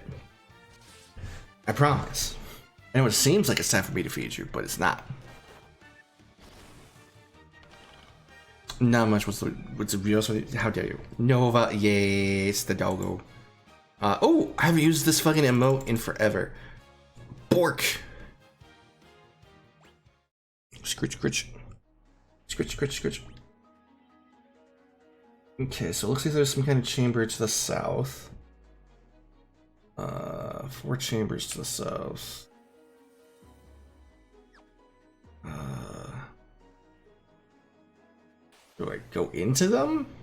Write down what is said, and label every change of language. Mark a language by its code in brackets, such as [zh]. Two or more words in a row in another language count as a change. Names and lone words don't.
[en] I promise. I know it seems like it's time for me to feed you, but it's not. Not much. What's the real? How dare you? Nova, yes, the doggo. Oh, I haven't used this fucking emote in forever. Bork. Scritch, scritch. Scritch, scritch, scritch. Okay, so it looks like there's some kind of chamber to the south. 4 chambers to the south. Do I go into them?